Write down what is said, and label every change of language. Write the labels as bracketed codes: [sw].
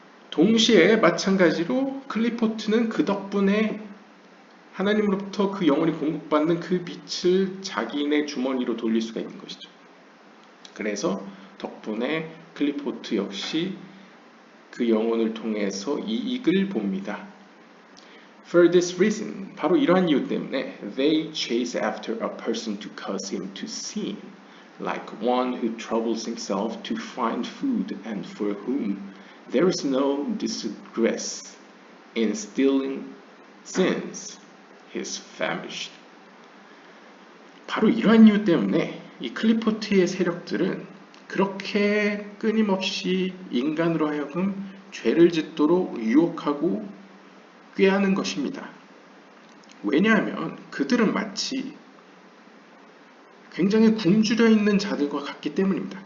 [ko] 동시에 마찬가지로 클리포트는 그 덕분에 하나님으로부터 그 영혼이 공급받는 그 빛을 자기네 주머니로 돌릴 수가 있는 것이죠. 그래서 덕분에 클리포트 역시 그 영혼을 통해서 이익을 봅니다. [en] For this reason, [ko] 바로 이러한 이유 때문에 [en] they chase after a person to cause him to sin, like one who troubles himself to find food and for whom there is no distress in stealing since he is famished. [ko] 바로 이러한 이유 때문에 이 클리포트의 세력들은 그렇게 끊임없이 인간으로 하여금 죄를 짓도록 유혹하고 꾀하는 것입니다. 왜냐하면 그들은 마치 굉장히 굶주려 있는 자들과 같기 때문입니다.